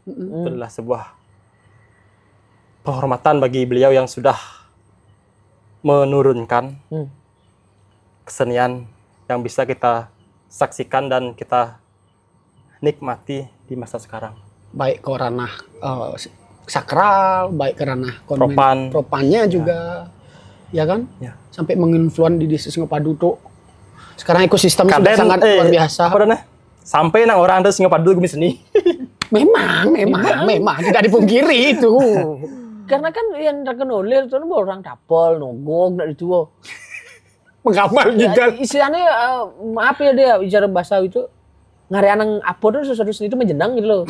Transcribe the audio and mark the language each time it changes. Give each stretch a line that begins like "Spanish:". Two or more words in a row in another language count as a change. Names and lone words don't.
Indonesian: Itu adalah sebuah penghormatan bagi beliau yang sudah menurunkan kesenian yang bisa kita saksikan dan kita nikmati di masa sekarang. Baik ke ranah sakral, baik ke ranah propannya juga, ya kan? Ya. Sampai menginfluence di desa Singapadu tuh. Sekarang ekosistemnya sudah sangat luar biasa. Apa namanya? Sampai nang orang ada Singapadu gumi seni. Memang tidak dipungkiri itu. Karena kan yang terkenolir itu orang dapol, nogok, dari itu. Mengamal juga. Istilahnya maaf ya dia bicara bahasa itu ngari anang apa tuh sesuatu seni itu menjenang gitu loh.